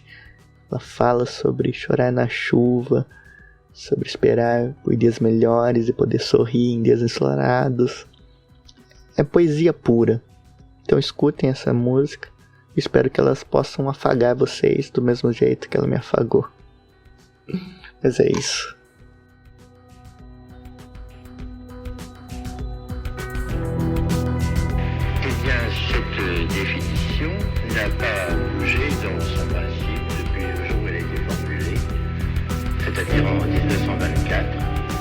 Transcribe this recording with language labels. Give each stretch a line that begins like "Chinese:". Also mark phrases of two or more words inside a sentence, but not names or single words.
Portuguese: Ela fala sobre chorar na chuva, sobre esperar por dias melhores e poder sorrir em dias ensolarados. É poesia pura. Então escutem essa música. Espero que elas possam afagar vocês do mesmo jeito que ela me afagou. Mas é isso.
French: Eh bien, cette définition n'a pas bougé dans son principe depuis le jour où elle a été formulée, c'est-à-dire en 1924.